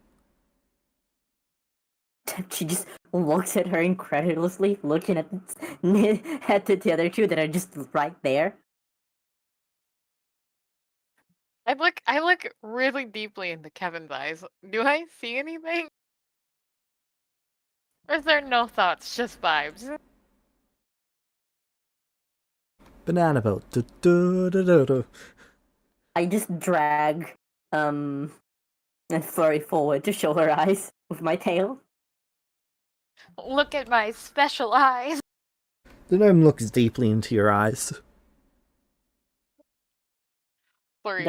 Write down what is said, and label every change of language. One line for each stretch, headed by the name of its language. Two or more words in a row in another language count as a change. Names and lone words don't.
English: She just looks at her incredulously, looking at the other two that are just right there. I look really deeply into Kevin's eyes. Do I see anything? Or is there no thoughts, just vibes? Banana boat. Du, du, du, du, du. I just drag and flurry forward to show her eyes with my tail. Look at my special eyes. The gnome looks deeply into your eyes. Flurry